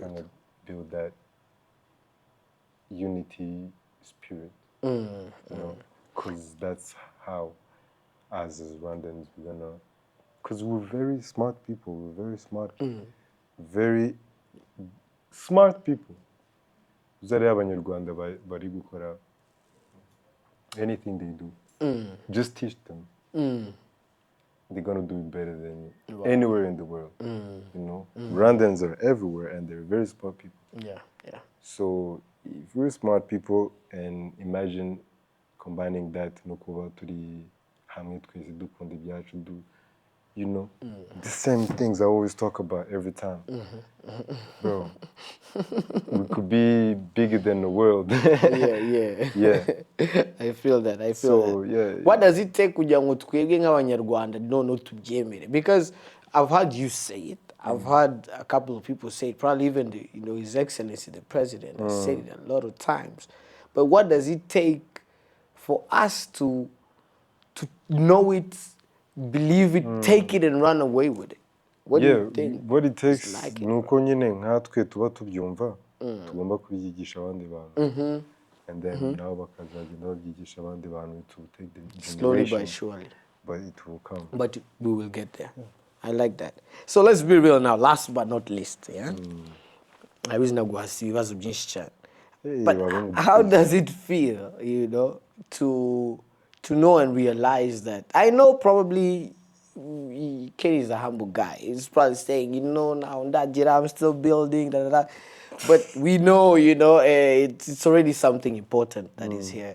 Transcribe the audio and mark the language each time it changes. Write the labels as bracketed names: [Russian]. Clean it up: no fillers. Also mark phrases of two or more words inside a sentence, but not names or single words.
[English] trying to build that unity spirit. Because that's how, as Rwandans, we're gonna. Because we're very smart people. We're very smart. Very smart people. [Kinyarwanda] Uzare abanyarwanda bari gukora [English] anything they do. Just teach them. They're gonna do it better than you anywhere in the world. Rwandans are everywhere, and they're very smart people. Yeah, yeah. So if we're smart people, and imagine combining that [Kinyarwanda] no kuba turi hamwe twese dukunda ibyacu [English] the same things I always talk about every time. Bro, we could be bigger than the world. Yeah. Yeah. I feel that. So, yeah. What does it take [Kinyarwanda] kugira ngo twebwe nk'abanyarwanda no tubyemere? [English] Because I've heard you say it. I've heard a couple of people say it. Probably even His Excellency the President has said it a lot of times. But what does it take for us to know it, believe it, take it, and run away with it? What do you think? What it takes like [Kinyarwanda] ni uko nyine nkatwe tuba tubyumva tugomba kubyigisha abandi bantu, [English] and then [Kinyarwanda] nabo bakazagenda babyigisha abandi bantu. [English] It will take the Slowly generation, but surely. but it will come. But we will get there. I like that. So let's be real now. Last but not least, yeah. I was not going to see [Kinyarwanda] ibibazo byinshi cyane. [English] But how does it feel, to know and realize that? I know probably Kenny is a humble guy. He's probably saying, now that I'm still building, da, da, da. But we know, it's already something important that is here.